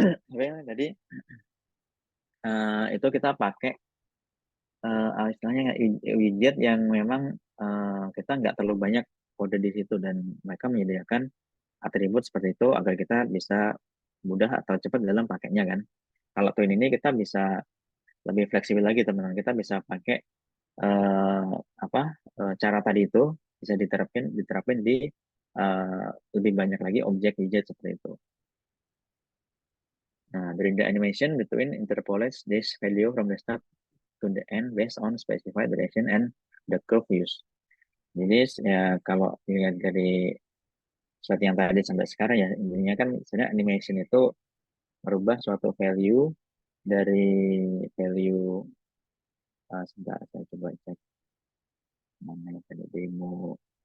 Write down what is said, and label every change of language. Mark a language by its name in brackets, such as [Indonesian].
[Indonesian] Oke, jadi itu kita pakai istilahnya widget yang memang kita nggak terlalu banyak kode di situ, dan mereka menyediakan atribut seperti itu agar kita bisa mudah atau cepat dalam pakainya kan. Kalau Twin ini kita bisa lebih fleksibel lagi teman-teman. Kita bisa pakai eh, apa cara tadi itu bisa diterapin di eh, lebih banyak lagi objek widget seperti itu. [English] Nah, during the animation, the twin interpolates this value from the start to the end based on specified direction and the curve use. [Indonesian] Jadi ya kalau dilihat dari seperti yang tadi sampai sekarang ya, intinya kan sebenarnya animation itu merubah suatu value dari value, sebentar saya coba cek mana yang tadi demo.